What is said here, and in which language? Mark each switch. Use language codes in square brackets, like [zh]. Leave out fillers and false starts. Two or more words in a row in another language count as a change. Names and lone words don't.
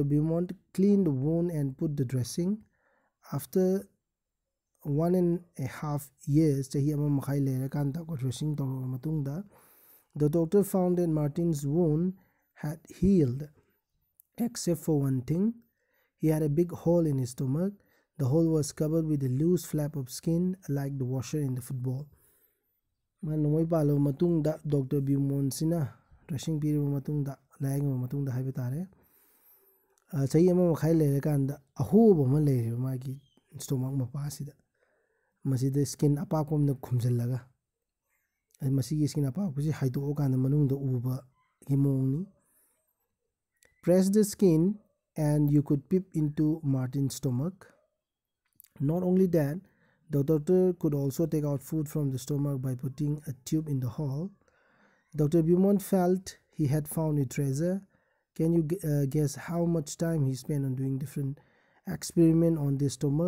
[en] Beaumont cleaned the wound and put the dressing. After 1.5 years, the doctor found that Martin's wound had healed, except for one thing. He had a big hole in his stomach. The hole was covered with a loose flap of skin, like the washer in the football. [mni] Dr. Beaumont sina [en] dressing period [mni] matungda layang matungda haiba tare. Chahi ama makhai lerekanda ahoba ma leire magi stomach mapasida. Masida skin apakomna khumjallaga. Masigi skin apakuse haidookanda manungda uba himongni. [en] Press the skin and you could peep into Martin's stomach. Not only that, the doctor could also take out food from the stomach by putting a tube in the hole. Dr. Beaumont felt he had found a treasure. Can you guess how much time he spent on doing different experiments on the stomach?